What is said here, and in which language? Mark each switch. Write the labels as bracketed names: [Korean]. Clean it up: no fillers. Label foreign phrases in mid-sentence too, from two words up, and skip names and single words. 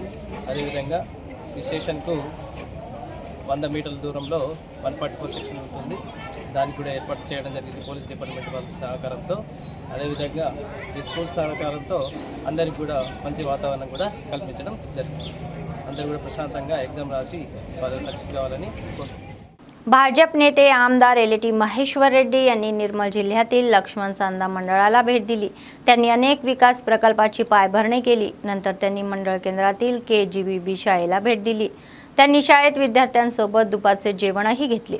[Telugu] అదేవిధంగా ఈ స్టేషన్కు 100 మీటర్ల దూరంలో 144 సెక్షన్ ఉంటుంది. దానికి కూడా ఏర్పాటు చేయడం జరిగింది [English] police department [Telugu] వాళ్ళ సహకారంతో. అదేవిధంగా ఈ స్కూల్ సహకారంతో అందరికీ కూడా మంచి వాతావరణం కూడా కల్పించడం జరిగింది. అందరూ కూడా ప్రశాంతంగా ఎగ్జామ్ రాసి వాళ్ళు సక్సెస్ కావాలని కోరుకుంటున్నాను. [Marathi] भाजप नेते आमदार एलटी महेश्वर रेड्डी यांनी निर्मल जिल्ह्यातील लक्ष्मण चांदा मंडळाला भेट दिली. त्यांनी अनेक विकास प्रकल्पाची पायाभरणी केली. नंतर त्यांनी मंडळ केंद्रातील KGBB शाळेला भेट दिली. त्यांनी शाळेत विद्यार्थ्यांसोबत दुपारचे जेवणही घेतले.